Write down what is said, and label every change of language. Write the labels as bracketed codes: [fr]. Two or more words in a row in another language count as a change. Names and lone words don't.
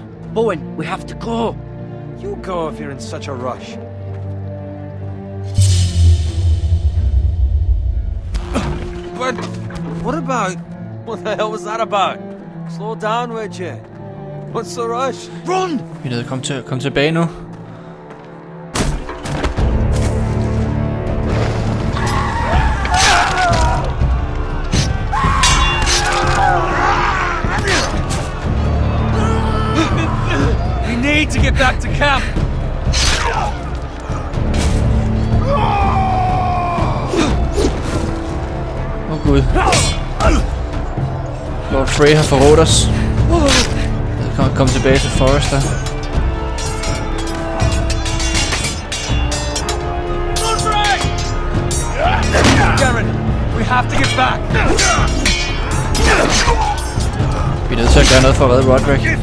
[en] Bowen, we have to go. You go if you're in such a rush. But what about... What the hell was that about? Slow down, would you? What's the rush? Run! [da] Vi er nødt til at komme tilbage nu. [en] We need to get back to camp! [da] Åh Gud. Lord Frey har forrådt os. Jeg kan komme tilbage til Forrester. [en] Garrett, we have to get back! [da] Vi er nødt til at gøre noget for at redde Roderick.